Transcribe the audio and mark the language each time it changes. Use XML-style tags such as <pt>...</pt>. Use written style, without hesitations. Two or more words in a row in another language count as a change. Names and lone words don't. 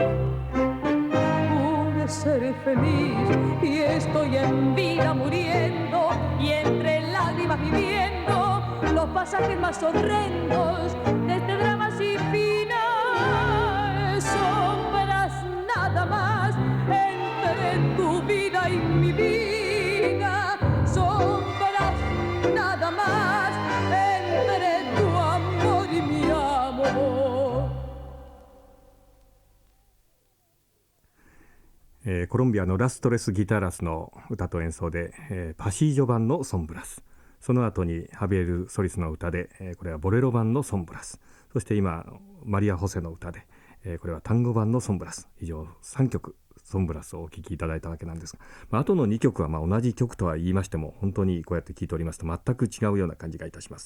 <es>Pude ser feliz y estoy en vida muriendo, y entre lágrimas viviendo los pasajes más horrendos de este drama sin final. Sombras nada más entre tu vida y mi vida, sombras nada más entre tu amor y mi amor.</es> <ja>コロンビアのラストレス・ギタラスの歌と演奏で、パシージョ版のソンブラス、その後にハビエル・ソリスの歌で、これはボレロ版のソンブラス、そして今マリア・ホセの歌で、これは単語版のソンブラス、以上3曲ソンブラスをお聴きいただいたわけなんですが、あとの2曲は同じ曲とは言いましても、本当にこうやって聴いておりますと全く違うような感じがいたします。</ja>